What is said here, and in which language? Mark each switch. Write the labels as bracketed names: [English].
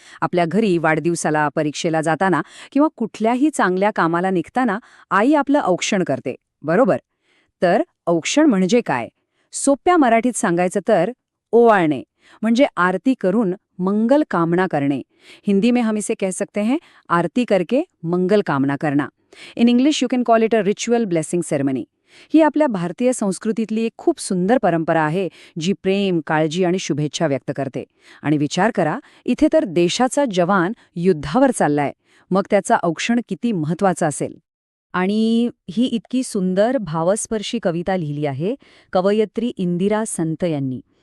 [Marathi] आपल्या घरी वाढदिवसाला, परीक्षेला जाताना किंवा कुठल्याही चांगल्या कामाला निघताना आई आपलं औक्षण करते, बरोबर? तर औक्षण म्हणजे काय? सोप्या मराठीत सांगायचं तर ओवाळणे, म्हणजे आरती करून मंगल कामना करणे. [Hindi] हिंदी में हम इसे कह सकते हैं आरती करके मंगल कामना करना. [English] In English you can call it a ritual blessing ceremony. [Marathi] ही आपल्या भारतीय संस्कृतीतली एक खूप सुंदर परंपरा आहे, जी प्रेम, काळजी आणि शुभेच्छा व्यक्त करते. आणि विचार करा, इथे तर देशाचा जवान युद्धावर चाललाय, मग त्याचा औक्षण किती महत्त्वाचा असेल. आणि ही इतकी सुंदर भावस्पर्शी कविता लिहिली आहे कवयित्री इंदिरा संत यांनी.